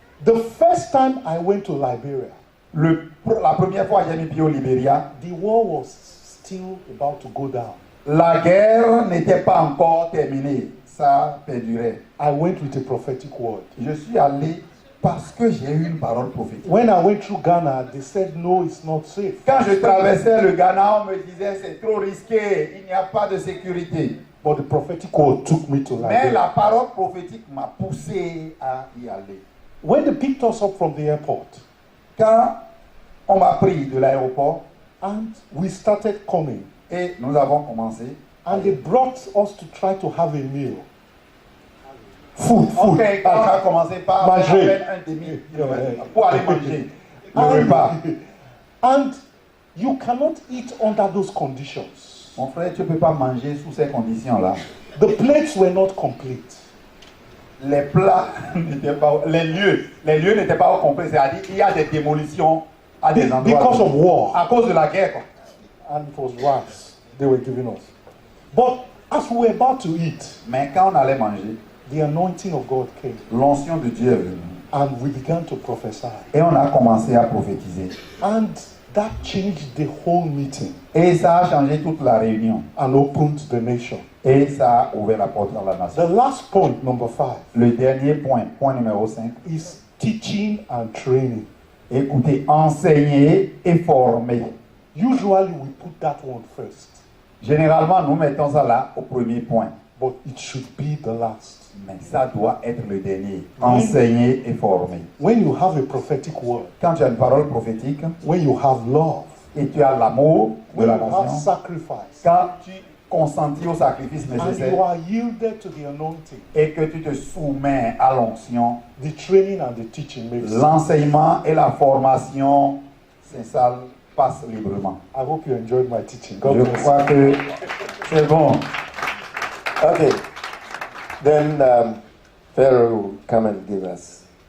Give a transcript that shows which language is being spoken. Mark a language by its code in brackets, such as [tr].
[en] The first time I went to Liberia, [fr] la première fois que j'ai mis pied au Libéria, [en] the war was still about to go down. [fr] La guerre n'était pas encore terminée. Ça perdurait. [en] I went with a prophetic word. [fr] Je suis allé parce que j'ai eu une parole prophétique. [en] When I went through Ghana, they said no, it's not safe. [fr] Quand je traversais le Ghana, on me disait c'est trop risqué, il n'y a pas de sécurité. [en] But the prophetic word took me to Liberia. [fr] Mais la parole prophétique m'a poussé à y aller. [en] When they picked us up from the airport, [fr] quand on m'a pris de l'aéroport, [en] and we started coming, [fr] et nous avons commencé, [en] and they brought us to try to have a meal. Food. [fr] Okay, on a commencé par manger. Un demi-kilomètre pour aller manger le repas. [en] And you cannot eat under those conditions. [fr] Mon frère, tu ne peux pas manger sous ces conditions-là. [en] The plates were not complete. [fr] Les plats n'étaient pas, les lieux n'étaient pas au complet. C'est-à-dire qu'il y a des démolitions à des endroits. [en] Because of war. [fr] À cause de la guerre, quoi. [en] And it was rice they were giving us. But as we were about to eat, [fr] mais quand on allait manger, [en] the anointing of God came. [fr] L'onction de Dieu est venue. [en] And we began to prophesy. [fr] Et on a commencé à prophétiser. [en] And that changed the whole meeting. [fr] Et ça a changé toute la réunion. [en] And opened the nation. [fr] Et ça a ouvert la porte à la nation. [en] The last point, number 5. [fr] Le dernier point, point numéro 5. [en] Is teaching and training. [fr] Écoutez, enseigner et former. [en] Usually we put that one first. [fr] Généralement, nous mettons ça là au premier point. [en] But it should be the last. [fr] Mais ça doit être le dernier. Enseigner et former. [en] When you have a prophetic word. [fr] Quand tu as une parole prophétique. [en] When you have love. [fr] Et tu as l'amour de la nation. [en] When you have sacrifice. [fr] Quand tu consentis au sacrifice nécessaire. [en] And you are yielded to the anointing. [fr] Et que tu te soumets à l'onction. [en] The training and the teaching makes sense. [fr] L'enseignement et la formation s'installent, passent librement. [en] I hope you enjoyed my teaching. [fr] Je crois que c'est bon. [en] Okay. Then Pharaoh will come and give us.